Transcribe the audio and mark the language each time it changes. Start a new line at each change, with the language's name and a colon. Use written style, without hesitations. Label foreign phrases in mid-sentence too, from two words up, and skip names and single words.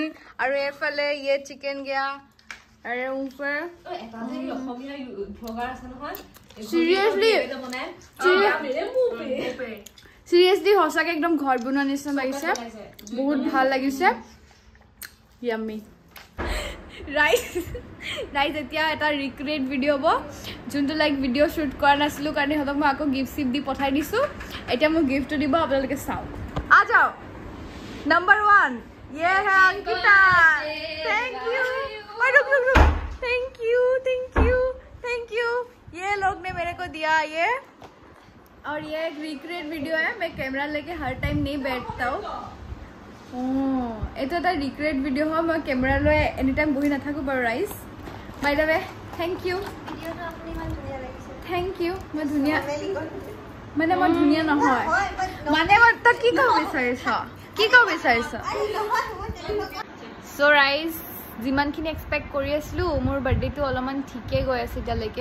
Assamese: আৰু এফালে ইয়ে চিকেন গয়া আৰু ওপৰ চিৰিয়াছলি সঁচাকে একদম ঘৰ বনোৱা নিচিনা লাগিছে, বহুত ভাল লাগিছে।
English: Yummy. Right.
Assamese: এতিয়া এটা
English: recreate video'
Assamese: হ'ব, যোনটো লাইক
English: video shoot
Assamese: কৰা নাছিলোঁ কাৰণে সিহঁতক মই আকৌ গিফ্ট চিফ্ট দি পঠাই দিছোঁ। এতিয়া মোক গিফ্টটো দিব, আপোনালোকে চাওক।
Hindi: आ जाओ नंबर 1 ये है अंकिता।
English: Thank you. Thank you.
Hindi: ये लोग ने मेरे को दिया ये, और ये एक
English: recreate video
Hindi: है। मैं कैमरा लेके हर टाइम नहीं बैठता हूँ।
Assamese: এইটো এটা
English: recreate video'
Assamese: হয়, মই কেমেৰা লৈ
English: any time
Assamese: বহি নাথাকোঁ বাৰু।
English: ৰাইজ by the way thank you. Thank you.
Assamese: মই ধুনীয়া মানে মই ধুনীয়া নহয় মানে মই তই কি ক'ব বিচাৰিছ? চ' ৰাইজ যিমানখিনি এক্সপেক্ট কৰি আছিলোঁ মোৰ বাৰ্থডেটো অলপমান ঠিকেই গৈ আছে এতিয়ালৈকে।